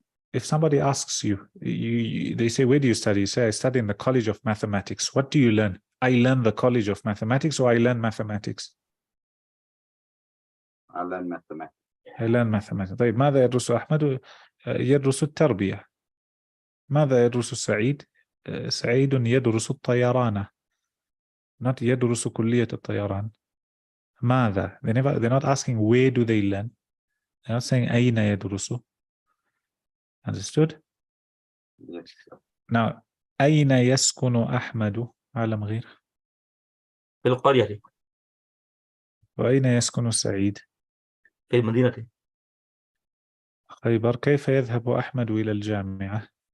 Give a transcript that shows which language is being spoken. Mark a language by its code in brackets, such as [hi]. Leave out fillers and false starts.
[en] If somebody asks you, they say, where do you study? You say, I study in the College of Mathematics. What do you learn? I learn the College of Mathematics, or I learn mathematics? I learn mathematics. I learn mathematics. [ar] طيب ماذا يدرس أحمد؟ يدرس التربية. ماذا يدرس سعيد؟ سعيد يدرس الطيران. Not يدرس كلية الطيران. ماذا? [en] They're not asking where do they learn. They're not saying [ar] أين يدرس. [en] Understood? Yes, sir. Now, [ar] أين يسكن أحمد؟ عالم غير. في القرية. وأين يسكن سعيد؟ في المدينة. خيبر. كيف يذهب أحمد إلى الجامعة؟